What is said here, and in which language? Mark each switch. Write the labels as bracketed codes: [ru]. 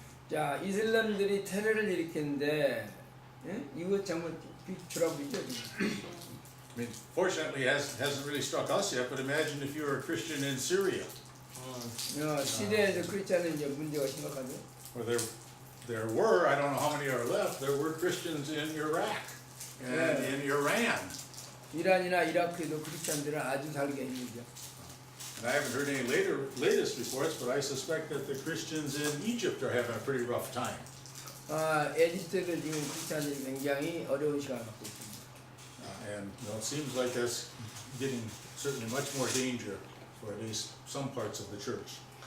[ko] 자, 이슬람들이 테러를 일으키는데 이거 정말 비추라고이죠. [en] I mean, fortunately, it hasn't really struck us yet, but imagine if you were a Christian in Syria, [ko] 시리아에서 크리스찬은 이제 문제가 심각하죠. [en] where they're there were, I don't know how many are left, there were Christians in Iraq and in Iran. [ko] 이란이나 이라크에도 크리스찬들은 아주 살기가 힘들죠. [en] And I haven't heard any latest reports, but I suspect that the Christians in Egypt are having a pretty rough time. [ko] 에집트도 지금 크리스찬들이 굉장히 어려운 시간을 갖고 있습니다. [en] And it seems like that's getting certainly much more danger for at least some parts of the church.